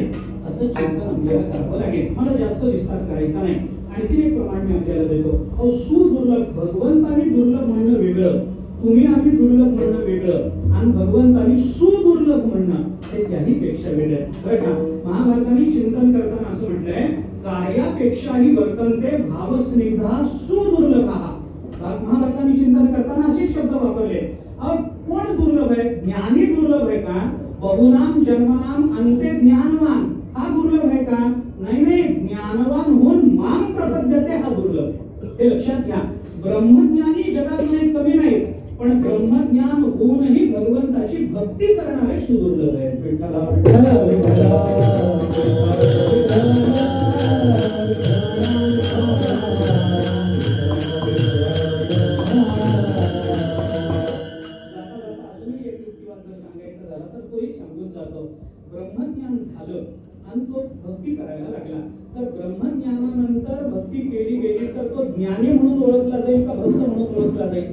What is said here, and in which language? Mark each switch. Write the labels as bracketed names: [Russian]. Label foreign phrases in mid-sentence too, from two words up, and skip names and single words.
[Marathi] असं चिंतन आपल्याला करावं लागेल. मला जास्त विस्तार करायचा नाही. आणखी एक प्रमाण मी आपल्याला देतो. सुदुर्लभ, भगवंतानी दुर्लभ म्हणणं वेगळं, तुम्ही आम्ही दुर्लभ म्हणणं वेगळं, आणि भगवंतानी सुदुर्लभ म्हणणं हे त्याही पेक्षा वेगळं. बरं का? महाभारताने चिंतन करताना असं म्हटलंय, [Sanskrit] कार्यापेक्षाही वर्तन्ते भावस्निग्धा सुदुर्लभः. [Marathi] महाभारताने चिंतन करताना असे शब्द वापरले. कोण दुर्लभ आहे? ज्ञानी दुर्लभ आहे का? [Sanskrit] बहुनाम जन्मनाम अंते ज्ञानवान [Marathi] हा दुर्लभ आहे का? नाही, ज्ञानवान होऊन [Sanskrit] मां प्रपद्यते [Marathi] हा दुर्लभ. हे लक्षात घ्या. ब्रह्मज्ञानी जगात नाही, कमी नाही, पण ब्रह्मज्ञान होऊनही भगवंताची भक्ती करणारे सुदुर्लभ आहेत. विठ्ठला विठ्ठला ब्रह्मज्ञान झालं आणि तो भक्ती करायला लागला, तर ब्रह्मज्ञानानंतर भक्ती केली गेली तर तो ज्ञानी म्हणून ओळखला जाईल का भक्त म्हणून ओळखला जाईल?